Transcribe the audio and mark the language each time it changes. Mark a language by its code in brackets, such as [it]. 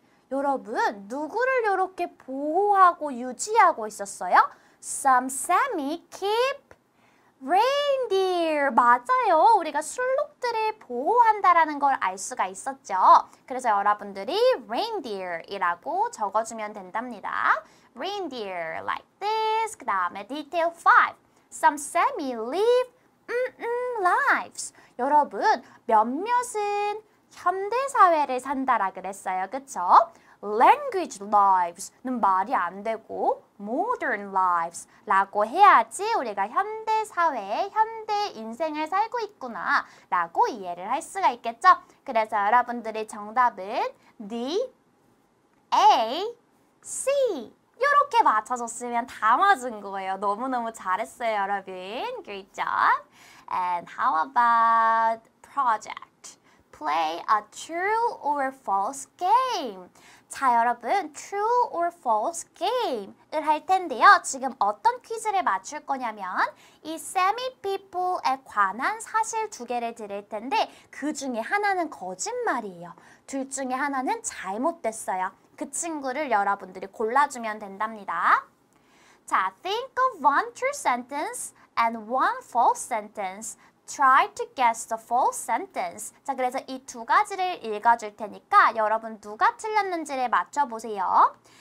[ko] 여러분, 누구를 이렇게 보호하고 유지하고 있었어요? [en] Some Sami keep reindeer. [ko] 맞아요. 우리가 술록들을 보호한다라는 걸 알 수가 있었죠. 그래서 여러분들이 reindeer이라고 적어주면 된답니다. [en] Reindeer like this. [ko] 그 다음에 [en] detail 5. Some Sami live lives. [ko] 여러분, 몇몇은 현대사회를 산다라 그랬어요. 그쵸? Language lives는 말이 안 되고 modern lives 라고 해야지 우리가 현대사회에 현대 인생을 살고 있구나 라고 이해를 할 수가 있겠죠? 그래서 여러분들의 정답은 D, A, C 이렇게 맞춰줬으면 다 맞은 거예요. 너무너무 잘했어요, 여러분. [en] Great job. And how about project? play a true or false game. [ko] 자, 여러분, true or false game을 할 텐데요. 지금 어떤 퀴즈를 맞출 거냐면 이 semi people에 관한 사실 두 개를 드릴 텐데 그 중에 하나는 거짓말이에요. 둘 중에 하나는 잘못됐어요. 그 친구를 여러분들이 골라주면 된답니다. [en] 자, think of one true sentence and one false sentence. Try to guess the false sentence. [ko] 자, 그래서 이 두 가지를 읽어줄 테니까 여러분 누가 틀렸는지를 맞춰보세요.